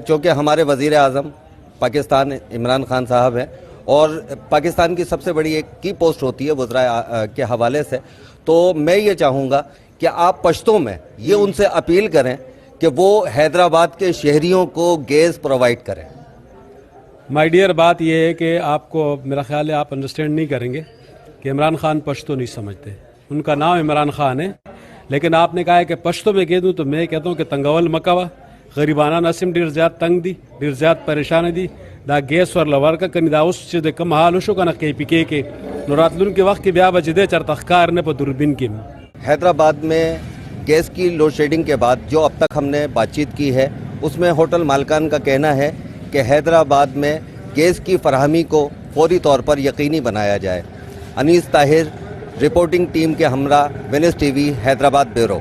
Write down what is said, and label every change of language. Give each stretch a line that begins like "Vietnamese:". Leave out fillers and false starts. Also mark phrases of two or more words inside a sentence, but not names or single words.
Urdu: چونکہ ہمارے وزیر اعظم پاکستان عمران خان صاحب ہیں اور پاکستان کی سب سے بڑی ایک کی پوسٹ ہوتی ہے وزراء کے حوالے سے، تو میں یہ چاہوں گا کہ آپ پشتوں میں یہ ان سے اپیل کریں کہ وہ حیدرآباد کے شہریوں کو گیس پرووائڈ کریں.
English: مائی ڈیئر،
Urdu: بات یہ ہے کہ آپ کو میرا خیال ہے آپ انڈرسٹینڈ نہیں کریں گے کہ عمران خان پشتو نہیں سمجھتے. ان کا نام عمران خان ہے، لیکن آپ نے کہا ہے کہ پشتو میں کہہ دوں تو میں کہتا ہوں کہ
Pashto: تنگول مکوا غریبانہ نسیم ډیر زیات تنگ دي ډیر زیات پریشان دي دا ګیس ورله ورکه کني دا اوس چې د کم حال وشو کنه KPK کې نو راتلونکي وخت کې بیا به چې دی چېرته ښکار نه په دوربین کې
Urdu: حیدرآباد میں گیس کی
English: load shedding
Urdu: کے بعد جو اب تک ہم نے بات چیت کی ہے اس میں ہوٹل مالکان کا کہنا ہے کہ حیدرآباد میں گیس کی فراہمی کو فوری طور پر یقینی بنایا جائے. انیس طاہر,
English: reporting team
Urdu: کے ہمراہ، وینس ٹی وی، حیدرآباد بیورو.